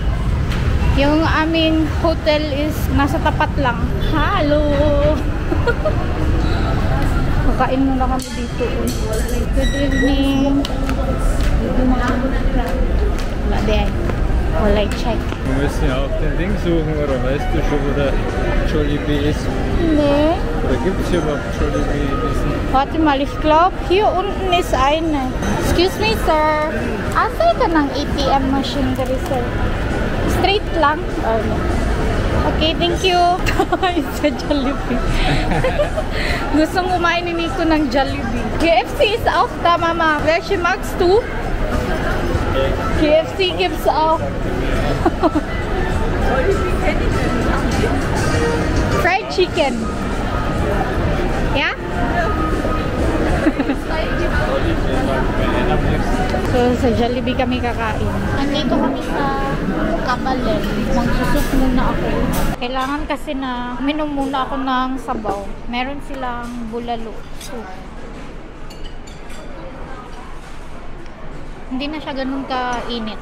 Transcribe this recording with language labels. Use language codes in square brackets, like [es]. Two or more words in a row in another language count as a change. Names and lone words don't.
[tl] Yung aming hotel is nasa tapat lang. Hello! Kakain muna kami dito. [en] Good evening. [tl] Wala din. Wala check. [de] Wir müssen ja auch den Ding suchen, oder weißt du schon, wo der Jollibee ist? Nee. Oder gibt es hier überhaupt Jollibee? Warte mal, ich glaube, hier unten ist eine. [en] Excuse me, sir. [tl] Asa ka ng [en] ATM machine [tl] dito, sir? Straight lang? [en] Okay, thank you. It's a Jollibee. [tl] Gustong kumain ni Nico ng Jollibee. [de] KFC ist auch da, Mama. Welche magst du? KFC gibt's auch. [en] Fried chicken. [de] Ja? [tl] So, sa Jollibee kami kakain. Nandito kami sa Kabalen. Magsusot muna ako. Kailangan kasi na minom muna ako ng sabaw. Meron silang bulalo soup. Hindi na siya ganun ka-init.